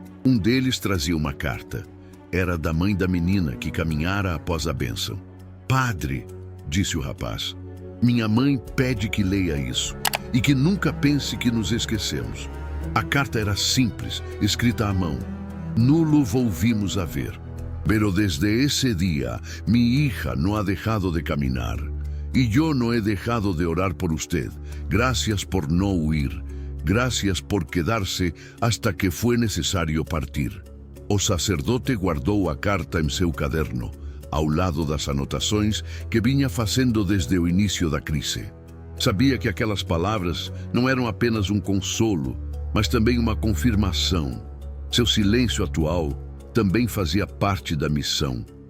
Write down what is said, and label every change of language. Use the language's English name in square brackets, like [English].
[Portuguese] Um deles trazia uma carta. Era da mãe da menina que caminhara após a bênção. "Padre", disse o rapaz, "minha mãe pede que leia isso e que nunca pense que nos esquecemos." A carta era simples, escrita à mão. [Spanish] "Nulo volvimos a ver. Pero desde ese día, mi hija no ha dejado de caminar. Y yo no he dejado de orar por usted. Gracias por no huir. Gracias por quedarse hasta que fue necesario partir." [Portuguese] O sacerdote guardou a carta em seu caderno, ao lado das anotações que vinha fazendo desde o início da crise. Sabia que aquelas palavras não eram apenas um consolo, mas também uma confirmação. Seu silêncio atual também fazia parte da missão.